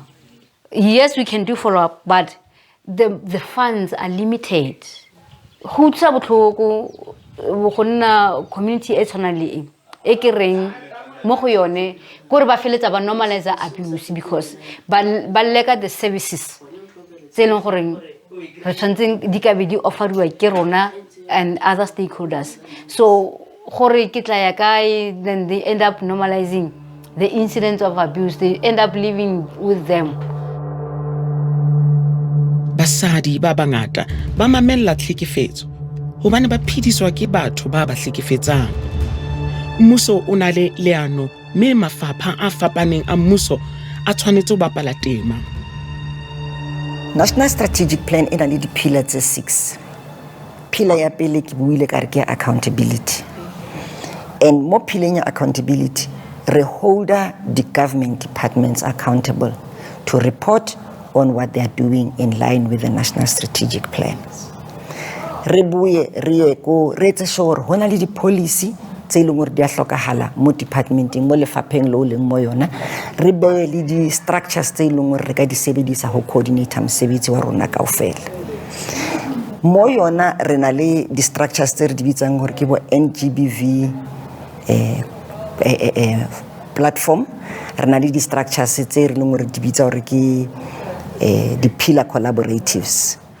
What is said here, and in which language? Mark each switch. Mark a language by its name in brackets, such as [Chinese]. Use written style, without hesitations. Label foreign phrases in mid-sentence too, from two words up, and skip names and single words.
[English] Yes, we can do follow up, but the funds are limited. [Tswana] Go tsa botlhoko go nna community e tshwana le e ke reng mo go yone gore ba feletsa ba [English] normalize abuse, [Tswana] because ba leka [English] the services [Tswana] tse leng gore re tshwantseng di ka be di offeriwa ke rona [English] and other stakeholders. [Tswana] So gore ke tla ya kae, [English] then they end up normalizing the incidents of abuse, they end up living with them. [Southern Sotho] Basadi ba bangata ba mamella tlhekefetso hobane ba phediswa ke batho ba ba hlekefetsang. Mmuso o na le leano mme mafapha a fapaneng a mmuso a tshwanetse ho bapala tema. National Strategic Plan ena le di-pillar tse 6. Pillar ya pele ke buile ka re ke accountability. [English] And mo pillar ya accountability, re holder the government departments accountable to report on what they are doing in line with the National Strategic Plan. [Southern Sotho] Re buye re ko re etse sure hona le di-policy tse leng hore di a hlokahala mo departmenting mo lefapheng lo leng mo yona, re be le di-structures tse leng hore re ka di sebedisa ho coordinate mosebetsi wa rona kaofela. Mo yona re na le di-structures tse re di bitsang hore ke bo NGBV platform, re na le di-structures tse re leng hore di bitsa hore ke di-pillar collaboratives.